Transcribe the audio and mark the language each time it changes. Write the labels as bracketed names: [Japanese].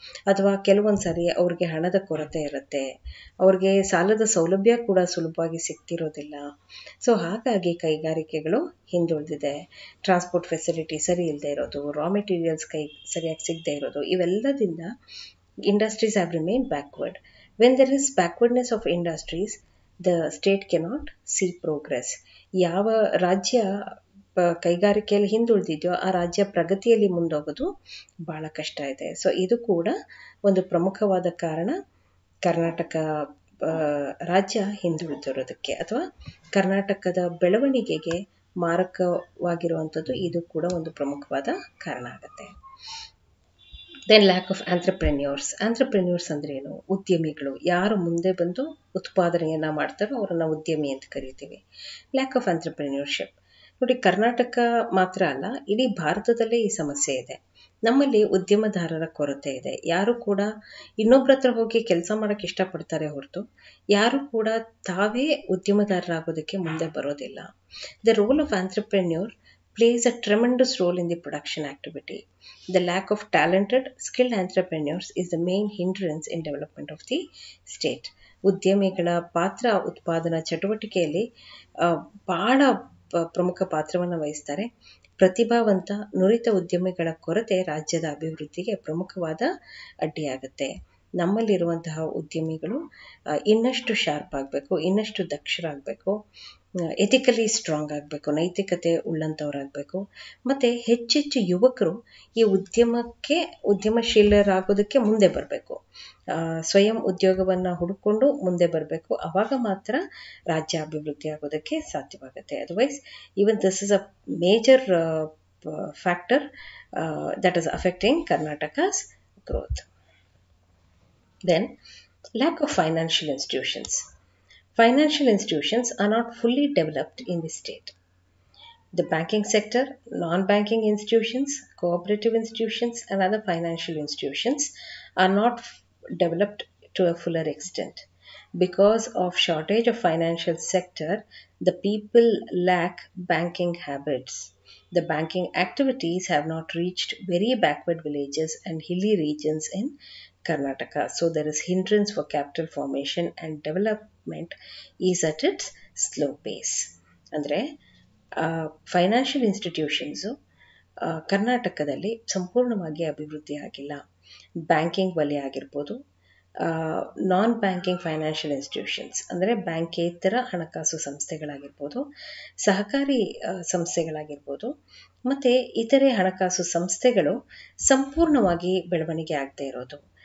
[Kannada] ಅಥವಾ ಕೆಲವೊಂದು ಸಾರಿ ಅವ್ರಿಗೆ ಹಣದ ಕೊರತೆ ಇರುತ್ತೆ, ಅವ್ರಿಗೆ ಸಾಲದ ಸೌಲಭ್ಯ ಕೂಡ ಸುಲಭವಾಗಿ ಸಿಗ್ತಿರೋದಿಲ್ಲ. ಸೊ ಹಾಗಾಗಿ ಕೈಗಾರಿಕೆಗಳು ಹಿಂದುಳಿದಿದೆ. ಟ್ರಾನ್ಸ್ಪೋರ್ಟ್ ಫೆಸಿಲಿಟಿ ಸರಿ ಇಲ್ಲದೆ ಇರೋದು, ರಾ ಮೆಟೀರಿಯಲ್ಸ್ ಸರಿಯಾಗಿ ಸಿಗದೆ ಇರೋದು, ಇವೆಲ್ಲದಿಂದ [English] industries have remained backward. When there is backwardness of industries, the state cannot see progress. [Kannada] ಯಾವ ರಾಜ್ಯ ಕೈಗಾರಿಕೆಯಲ್ಲಿ ಹಿಂದುಳಿದಿದೆಯೋ ಆ ರಾಜ್ಯ ಪ್ರಗತಿಯಲ್ಲಿ ಮುಂದೋಗೋದು ಭಾಳ ಕಷ್ಟ ಇದೆ. ಸೊ ಇದು ಕೂಡ ಒಂದು ಪ್ರಮುಖವಾದ ಕಾರಣ ಕರ್ನಾಟಕ ರಾಜ್ಯ ಹಿಂದುಳಿದಿರೋದಕ್ಕೆ ಅಥವಾ ಕರ್ನಾಟಕದ ಬೆಳವಣಿಗೆಗೆ ಮಾರಕವಾಗಿರುವಂಥದ್ದು ಇದು ಕೂಡ ಒಂದು ಪ್ರಮುಖವಾದ ಕಾರಣ ಆಗುತ್ತೆ. [English] Then lack of entrepreneurs. [Kannada] ಆಂಟ್ರಪ್ರೆನ್ಯೂರ್ಸ್ ಅಂದ್ರೆ ಏನು? ಉದ್ಯಮಿಗಳು, ಯಾರು ಮುಂದೆ ಬಂದು ಉತ್ಪಾದನೆಯನ್ನು ಮಾಡ್ತಾರೋ ಅವರನ್ನು ಉದ್ಯಮಿ ಅಂತ ಕರಿತೀವಿ. [English] lack of entrepreneurship [Kannada] ನೋಡಿ, ಕರ್ನಾಟಕ ಮಾತ್ರ ಅಲ್ಲ, ಇಡೀ ಭಾರತದಲ್ಲೇ ಈ ಸಮಸ್ಯೆ ಇದೆ. ನಮ್ಮಲ್ಲಿ ಉದ್ಯಮದಾರರ ಕೊರತೆ ಇದೆ. ಯಾರು ಕೂಡ ಇನ್ನೊಬ್ಬರ ಹತ್ರ ಹೋಗಿ ಕೆಲಸ ಮಾಡೋಕ್ಕೆ ಇಷ್ಟಪಡ್ತಾರೆ ಹೊರತು ಯಾರು ಕೂಡ ತಾವೇ ಉದ್ಯಮದಾರರಾಗೋದಕ್ಕೆ ಮುಂದೆ ಬರೋದಿಲ್ಲ. [English] The role of entrepreneur plays a tremendous role in the production activity. The lack of talented, skilled entrepreneurs is the main hindrance in development of the state. [Kannada] ಉದ್ಯಮಿಗಳ ಪಾತ್ರ ಉತ್ಪಾದನಾ ಚಟುವಟಿಕೆಯಲ್ಲಿ ಬಹಳ ಪ್ರಮುಖ ಪಾತ್ರವನ್ನು ವಹಿಸ್ತಾರೆ. ಪ್ರತಿಭಾವಂತ ನುರಿತ ಉದ್ಯಮಿಗಳ ಕೊರತೆ ರಾಜ್ಯದ ಅಭಿವೃದ್ಧಿಗೆ ಪ್ರಮುಖವಾದ ಅಡ್ಡಿಯಾಗುತ್ತೆ. ನಮ್ಮಲ್ಲಿರುವಂತಹ ಉದ್ಯಮಿಗಳು ಇನ್ನಷ್ಟು ಶಾರ್ಪ್ ಆಗಬೇಕು, ಇನ್ನಷ್ಟು ದಕ್ಷರಾಗಬೇಕು, [English] ethically strong [Kannada] ಆಗಬೇಕು, ನೈತಿಕತೆ ಉಳ್ಳಂಥವರಾಗಬೇಕು. ಮತ್ತು ಹೆಚ್ಚೆಚ್ಚು ಯುವಕರು ಈ ಉದ್ಯಮಶೀಲರಾಗೋದಕ್ಕೆ ಮುಂದೆ ಬರಬೇಕು, ಸ್ವಯಂ ಉದ್ಯೋಗವನ್ನು ಹುಡುಕೊಂಡು ಮುಂದೆ ಬರಬೇಕು. ಆವಾಗ ಮಾತ್ರ ರಾಜ್ಯ ಅಭಿವೃದ್ಧಿ ಆಗೋದಕ್ಕೆ ಸಾಧ್ಯವಾಗುತ್ತೆ. [English] Otherwise even this is a major factor that is affecting Karnataka's growth. Then, lack of financial institutions. Financial institutions are not fully developed in the state. The banking sector, non-banking institutions, cooperative institutions, and other financial institutions are not developed to a fuller extent. Because of shortage of financial sector, the people lack banking habits. The banking activities have not reached very backward villages and hilly regions in Karnataka. So there is hindrance for capital formation and development is at its slow pace. [Kannada] ಅಂದರೆ financial institutions ಕರ್ನಾಟಕದಲ್ಲಿ ಸಂಪೂರ್ಣವಾಗಿ ಅಭಿವೃದ್ಧಿ ಆಗಿಲ್ಲ. Banking ವಲಯ ಆಗಿರ್ಬೋದು, ನಾನ್ banking financial institutions ಅಂದರೆ ಬ್ಯಾಂಕೇತರ ಹಣಕಾಸು ಸಂಸ್ಥೆಗಳಾಗಿರ್ಬೋದು, ಸಹಕಾರಿ ಸಂಸ್ಥೆಗಳಾಗಿರ್ಬೋದು, ಮತ್ತು ಇತರೆ ಹಣಕಾಸು ಸಂಸ್ಥೆಗಳು ಸಂಪೂರ್ಣವಾಗಿ ಬೆಳವಣಿಗೆ ಆಗದೆ ಇರೋದು.